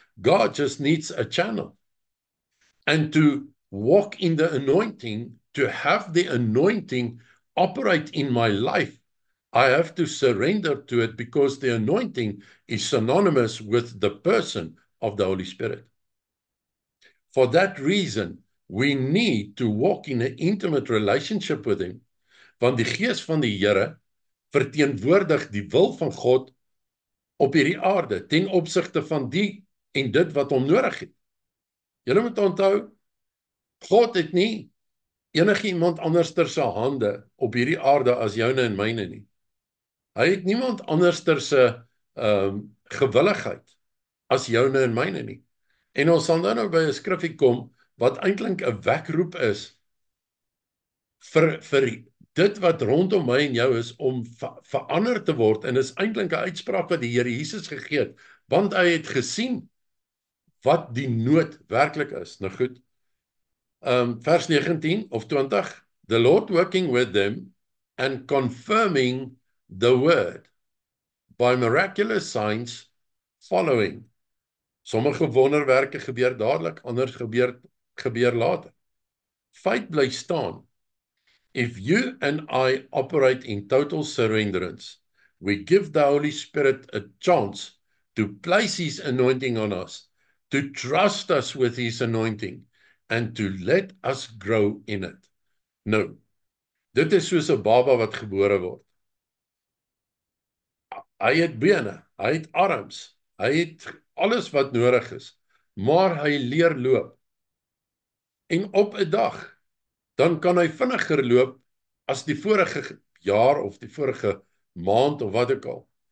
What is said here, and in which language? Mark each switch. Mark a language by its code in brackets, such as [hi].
[en] God just needs a channel. And to walk in the anointing, to have the anointing operate in my life, I have to surrender to it, because the anointing is synonymous with the person of the Holy Spirit. For that reason, we need to walk in an intimate relationship with Him. [af] Want die Gees van die Here verteenwoordig die wil van God op hierdie aarde ten opsigte van die en dit wat hom nodig het. Julle moet onthou, God het nie enigiemand anderster se hande op hierdie aarde as joune en myne nie. Hy het niemand anderster se gewilligheid as joune en myne nie. En ons sal nou by 'n skrifgie kom wat eintlik 'n wekroep is vir dit wat rondom my en jou is om verander te word, en is eintlik 'n uitspraak wat die Here Jesus gegee het, want hy het gesien wat die nood werklik is. Nou goed, vers 19 of 20, [en] the Lord working with them and confirming the word by miraculous signs following. [af] Sommige wonderwerke gebeur dadelik, ander gebeur later. Feit bly staan. [en] If you and I operate in total surrenderance, we give the Holy Spirit a chance to place His anointing on us, to trust us with His anointing, and to let us grow in it. [af] Nou, dit is soos 'n baba wat gebore word. Hy het bene, hy het arms, hy het alles wat nodig is, maar hy leer loop. En op 'n dag, dan kan hy vinniger loop as die vorige jaar of die vorige maand of wat ook al.